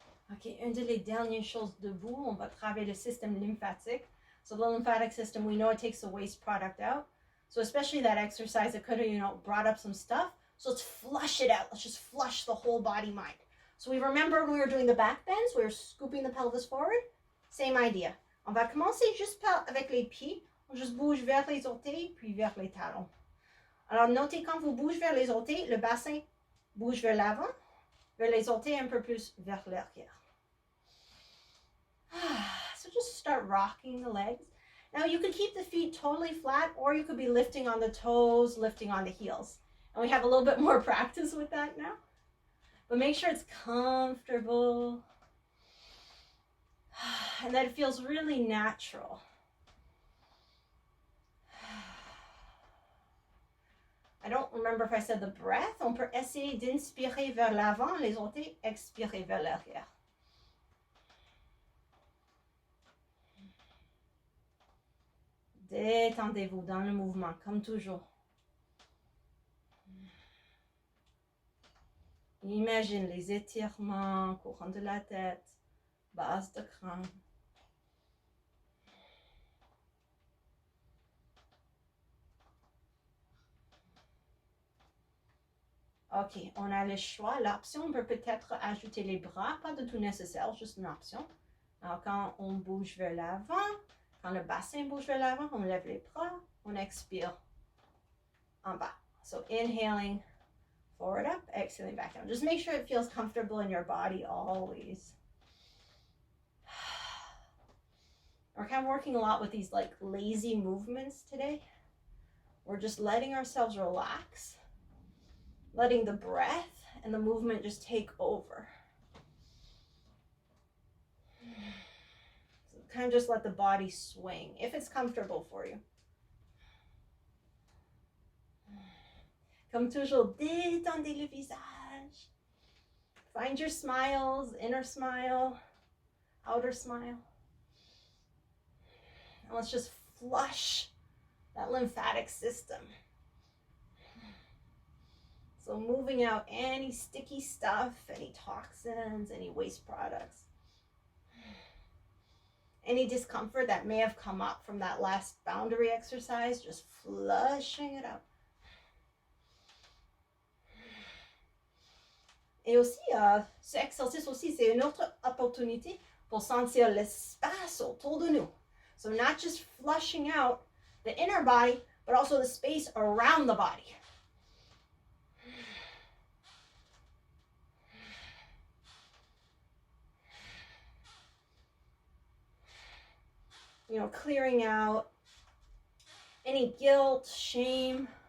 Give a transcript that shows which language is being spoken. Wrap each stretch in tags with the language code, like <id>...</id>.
<fr>Ok, une des dernières choses debout, on va travailler le système lymphatique.</fr> <en>So the lymphatic system, we know it takes the waste product out. So especially that exercise, it could have, you know, brought up some stuff. So let's flush it out. Let's just flush the whole body mind. So we remember when we were doing the back bends, we were scooping the pelvis forward. Same idea.</en> <fr>On va commencer juste avec les pieds. On juste bouge vers les orteils, puis vers les talons. Alors notez quand vous bougez vers les orteils, le bassin bouge vers l'avant, vers les orteils un peu plus vers l'arrière.</fr> <en>So just start rocking the legs. Now you could keep the feet totally flat, or you could be lifting on the toes, lifting on the heels. And we have a little bit more practice with that now. But make sure it's comfortable and that it feels really natural. I don't remember if I said the breath.</en> <fr>On peut essayer d'inspirer vers l'avant, les orteils, expirer vers l'arrière. Détendez-vous dans le mouvement, comme toujours. Imagine les étirements, courant de la tête, base de crâne. Ok, on a le choix. L'option, on peut peut-être ajouter les bras, pas de tout nécessaire, juste une option. Alors, quand on bouge vers l'avant, quand le bassin bouge vers l'avant, on lève les bras, on expire en bas.</fr> <en>So, inhaling forward up, exhaling back down. Just make sure it feels comfortable in your body always. We're kind of working a lot with these like lazy movements today. We're just letting ourselves relax, letting the breath and the movement just take over. So kind of just let the body swing if it's comfortable for you.</en> <fr>Comme toujours, détendez le visage.</fr> <en>Find your smiles, inner smile, outer smile. And let's just flush that lymphatic system. So moving out any sticky stuff, any toxins, any waste products. Any discomfort that may have come up from that last boundary exercise, just flushing it out.</en> <fr>Et aussi, ce exercice aussi, c'est une autre opportunité pour sentir l'espace autour de nous.</fr> <en>So not just flushing out the inner body, but also the space around the body. You know, clearing out any guilt, shame.</en>